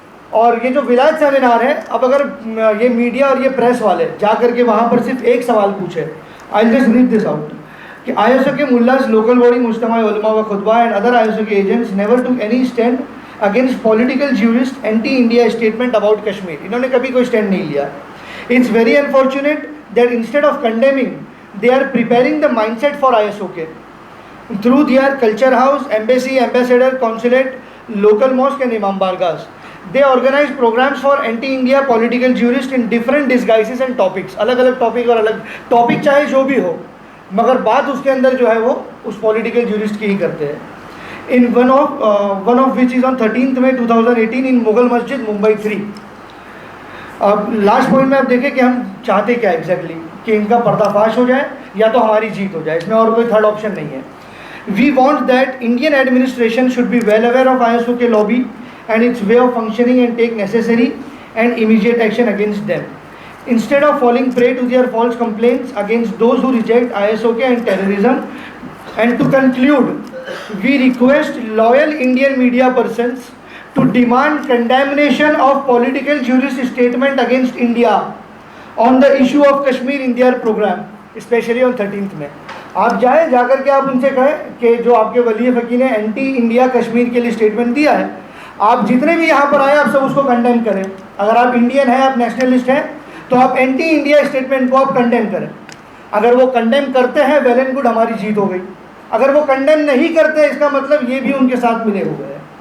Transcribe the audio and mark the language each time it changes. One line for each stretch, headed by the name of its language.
Urdu: اور یہ جو ولایت سیمینار ہے, اب اگر یہ میڈیا اور یہ پریس والے جا کر کے وہاں پر صرف ایک سوال پوچھے,
English: I'll just read this out,
Urdu: کہ ISO کے ملاز, لوکل باڈی, مجتمع علماء و خطبہ اینڈ ادر ISO کے ایجنٹس
English: Never took any stand against political jurists anti India statement about Kashmir.
Urdu: انہوں نے کبھی کوئی اسٹینڈ نہیں لیا.
English: It's very unfortunate that instead of condemning they are preparing the mindset for ISOK through their culture house, embassy, ambassador, consulate, local mosque and imam bargahs. They organize programs for anti-India political jurists in different disguises and topics.
Urdu: الگ الگ topic, اور الگ topic چاہے جو بھی ہو, مگر بات اس کے اندر جو ہے وہ اس پولیٹیکل جورسٹ کی ہی کرتے ہیں.
English: In one of which is on 13th May 2018 in Mughal Masjid, Mumbai 3.
Urdu: اب لاسٹ پوائنٹ میں آپ دیکھیں کہ ہم چاہتے کیا ایگزیکٹلی, کہ ان کا پردہ فاش ہو جائے یا تو ہماری جیت ہو جائے, اس میں اور کوئی تھرڈ آپشن نہیں ہے.
English: We want that Indian administration should be well aware of ISOK lobby and its way of functioning and take necessary and immediate action against them. Instead of falling prey to their false complaints against those who reject ISOK and terrorism. And to conclude, we request loyal Indian media persons to demand condemnation of political jurist statement against India on the issue of Kashmir in their program, especially on 13th May.
Urdu: آپ جائیں, جا کر کے آپ ان سے کہیں کہ جو آپ کے ولی فقی نے اینٹی انڈیا کشمیر کے لیے اسٹیٹمنٹ دیا ہے, آپ جتنے بھی یہاں پر آئے آپ سب اس کو کنڈیم کریں. اگر آپ انڈین ہیں, آپ نیشنلسٹ ہیں, تو آپ اینٹی انڈیا اسٹیٹمنٹ کو آپ کنڈیم کریں. اگر وہ کنڈیم کرتے ہیں,
English: well and good,
Urdu: ہماری جیت ہو گئی. اگر وہ کنڈیم نہیں کرتے, اس کا مطلب یہ بھی ان کے ساتھ ملے ہوئے ہیں.